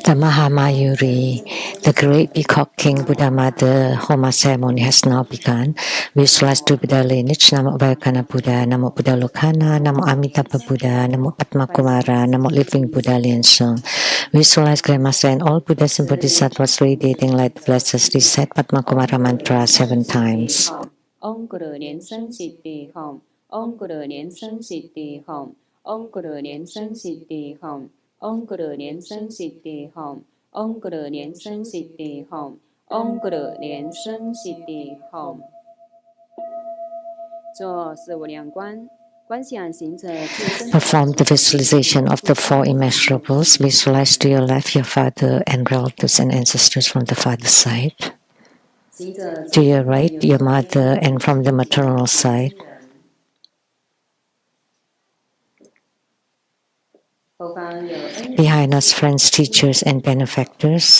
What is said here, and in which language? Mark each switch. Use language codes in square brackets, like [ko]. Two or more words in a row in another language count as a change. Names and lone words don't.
[en] The Mahamayuri, the great Peacock King Buddha Mother Homa ceremony has now begun. Visualize two Buddha lineage, Namo Bhayakana Buddha, Namo Buddha Lokana, Namo Amitabha Buddha, Namo Padma Kumara, Namo Living Buddha Liansong. Visualize Grandmaster and all Buddhas and Bodhisattvas radiating light blesses. Recite Padma Kumara mantra 7 times. [sa] Om Guru Nian Sanh Siddhi Hom. Om Guru Nian Sanh Siddhi Hom. Om Guru Nian Sanh Siddhi Hom. Om Guru Nian Sanh Siddhi Hom. Om Guru Nian Sanh Siddhi Hom. Om Guru Nian Sanh Siddhi Hom. [zh] 做四无量观。 [en] Perform the visualization of the four immeasurables. Visualize to your left your father and relatives and ancestors from the father's side. To your right, your mother, and from the maternal side. Behind us, friends, teachers, and benefactors.